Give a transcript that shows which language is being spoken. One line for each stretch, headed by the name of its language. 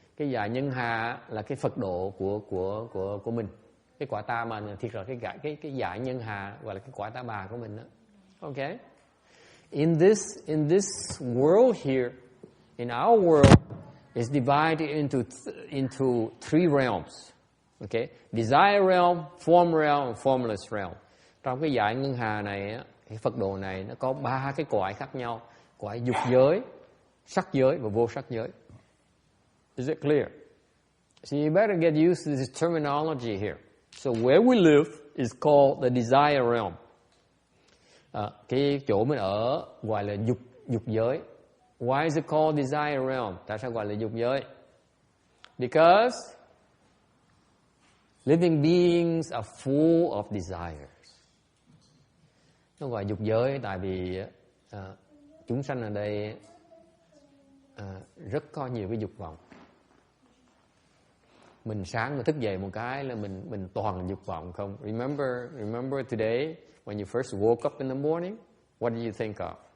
Vietnamese: Cái dải ngân hà là cái Phật độ của mình. Cái quả Ta mà thiệt là cái dải nhân hà gọi là cái quả Ta Bà của mình đó.
English: Okay? In this world here, in our world, is divided into three realms. Okay? Desire realm, form realm, and formless realm.
Vietnamese: Trong cái dải ngân hà này, cái Phật độ này nó có ba cái cõi khác nhau: cõi dục giới, sắc giới và vô sắc giới.
English: Is it clear? So you better get used to this terminology here. So where we live is called the desire realm.
Vietnamese: Cái chỗ mình ở gọi là dục giới.
English: Why is it called desire realm?
Vietnamese: Tại sao gọi là dục giới?
English: Because living beings are full of desires.
Vietnamese: Nó gọi dục giới tại vì chúng sanh ở đây rất có nhiều cái dục vọng. Mình sáng mà thức dậy một cái là mình toàn dục vọng không.
English: Remember today when you first woke up in the morning, what did you think of?